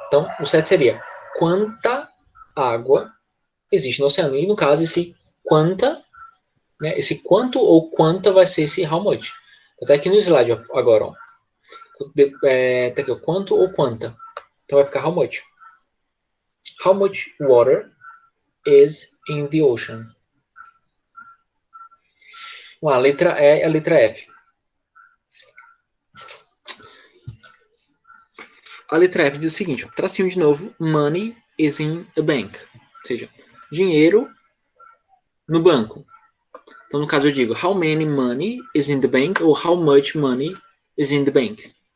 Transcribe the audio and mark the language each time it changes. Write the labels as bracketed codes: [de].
[pt] Então, o certo seria quanta água existe no oceano. E no caso, esse quanta, né, esse quanto ou quanta vai ser esse how much. Até aqui no slide agora, ó. Tá aqui, ó, quanto ou quanta. Então vai ficar how much. [en] How much water is in the ocean? [pt] A letra E e a letra F. A letra F diz o seguinte, ó, tracinho de novo, [en] money is in a bank. [pt] Ou seja, dinheiro no banco. Então, no caso, eu digo, [en] how many money is in the bank? Ou how much money is in the bank?